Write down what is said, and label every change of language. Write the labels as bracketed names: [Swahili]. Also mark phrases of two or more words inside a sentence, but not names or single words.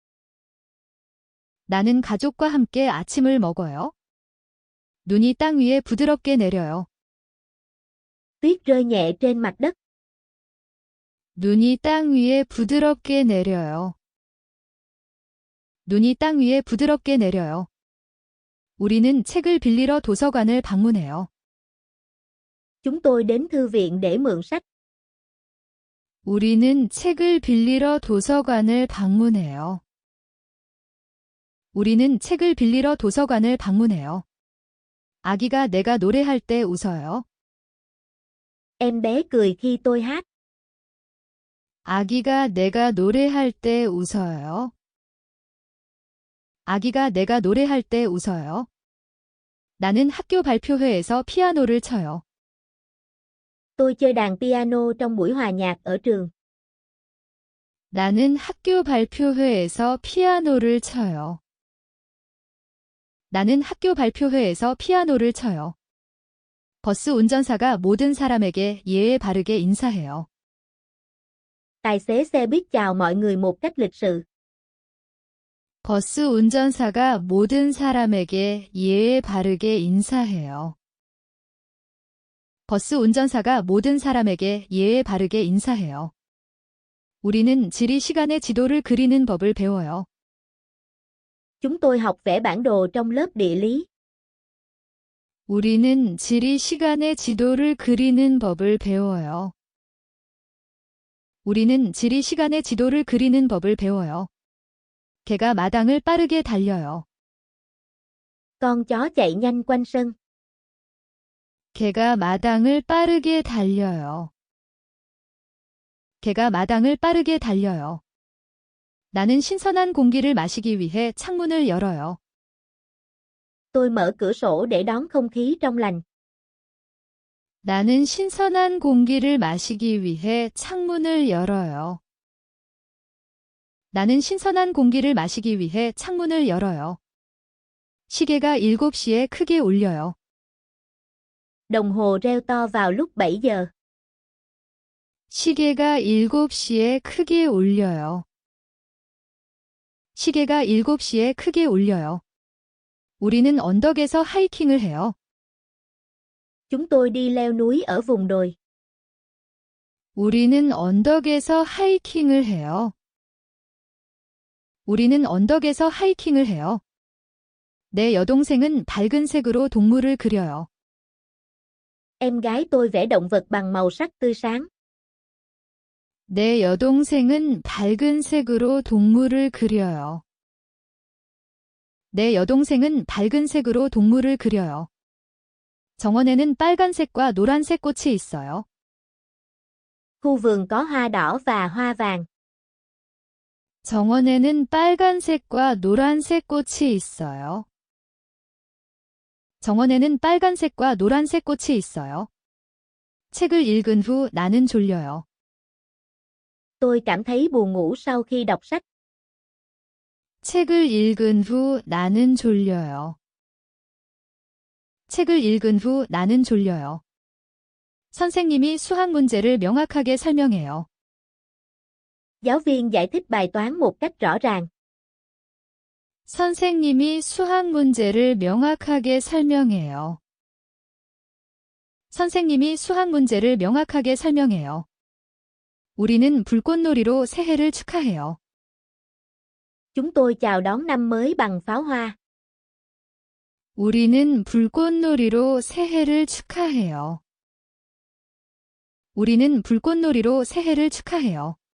[Korean] 나는 가족과 함께 아침을 먹어요. 눈이 땅 위에 부드럽게 내려요. [Vietnamese] Tuyết rơi nhẹ trên mặt đất. [Korean] 눈이 땅 위에 부드럽게 내려요. 눈이 땅 위에 부드럽게 내려요. 우리는 책을 빌리러 도서관을 방문해요. [Vietnamese] Chúng tôi đến thư viện để mượn sách. [Korean] 우리는 책을 빌리러 도서관을 방문해요. 우리는 책을 빌리러 도서관을 방문해요. 아기가 내가 노래할 때 웃어요. [Vietnamese] Em bé cười khi tôi hát. [Korean] 아기가 내가 노래할 때 웃어요. 아기가 내가 노래할 때 웃어요. 나는 학교 발표회에서 피아노를 쳐요. [Vietnamese] Tôi chơi đàn piano trong buổi hòa nhạc ở trường. [Korean] 나는 학교 발표회에서 피아노를 쳐요. 나는 학교 발표회에서 피아노를 쳐요. 버스 운전사가 모든 사람에게 예의 바르게 인사해요. [Vietnamese] Tài xế xe buýt chào mọi người một cách lịch sự. [Korean] 버스 운전사가 모든 사람에게 예의 바르게 인사해요. 버스 운전사가 모든 사람에게 예의 바르게 인사해요. 우리는 지리 시간의 지도를 그리는 법을 배워요. [Vietnamese] Chúng tôi học vẽ bản đồ trong lớp địa lý. [Korean] 우리는 지리 시간의 지도를 그리는 법을 배워요. 우리는 지리 시간의 지도를 그리는 법을 배워요. 개가 마당을 빠르게 달려요. [Vietnamese] Con chó chạy nhanh quanh sân. [Korean] 개가 마당을 빠르게 달려요. 개가 마당을 빠르게 달려요. 나는 신선한 공기를 마시기 위해 창문을 열어요. [Vietnamese] Tôi mở cửa sổ để đón không khí trong lành. [Korean] 나는 신선한 공기를 마시기 위해 창문을 열어요. 나는 신선한 공기를 마시기 위해 창문을 열어요. 시계가 7시에 크게 울려요. [Vietnamese] Đồng hồ reo to vào lúc 7 giờ. [Korean] 시계가 7시에 크게 울려요. 시계가 7시에 크게 울려요. 우리는 언덕에서 하이킹을 해요. [Vietnamese] Chúng tôi đi leo núi ở vùng đồi. [Korean] 우리는 언덕에서 하이킹을 해요. 우리는 언덕에서 하이킹을 해요. 내 여동생은 밝은 색으로 동물을 그려요. [Vietnamese] Em gái tôi vẽ động vật bằng màu sắc tươi sáng. [Korean] 내 여동생은 밝은 색으로 동물을 그려요. 내 여동생은 밝은 색으로 동물을 그려요. 정원에는 빨간색과 노란색 꽃이 있어요. [Vietnamese] Khu vườn có hoa đỏ và hoa vàng. [Korean] 정원에는 빨간색과 노란색 꽃이 있어요. 정원에는 빨간색과 노란색 꽃이 있어요. 책을 읽은 후 나는 졸려요. [Vietnamese] Tôi cảm thấy buồn ngủ sau khi đọc sách. [Korean] 책을 읽은 후 나는 졸려요. 책을 읽은 후 나는 졸려요. 선생님이 수학 문제를 명확하게 설명해요. [Vietnamese] Giáo viên giải thích bài toán một cách rõ ràng. [Korean] 선생님이 수학 문제를 명확하게 설명해요. 선생님이 수학 문제를 명확하게 설명해요. 우리는 불꽃놀이로 새해를 축하해요. [Vietnamese] Chúng tôi chào đón năm mới bằng pháo hoa. [Korean] 우리는 불꽃놀이로 새해를 축하해요. 우리는 불꽃놀이로 새해를 축하해요.